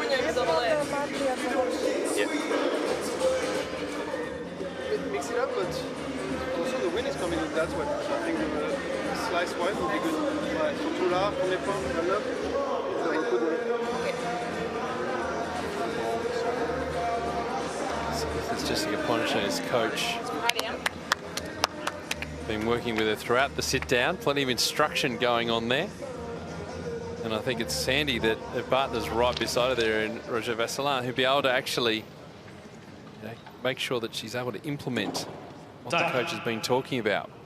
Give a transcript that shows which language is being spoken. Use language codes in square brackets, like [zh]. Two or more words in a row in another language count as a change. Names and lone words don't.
[en] Mix it up, but also the wind is coming in that way. So I think slice wide would be good. [fr] Ouais, surtout là, premier point, là, ça va beaucoup de... [en] it's Jessica Ponchet's coach. Been working with her throughout the sit down. Plenty of instruction going on there. And I think it's Sandy that her partner's right beside her there in Roger-Vasselin, who'll be able to actually make sure that she's able to implement what the coach has been talking about.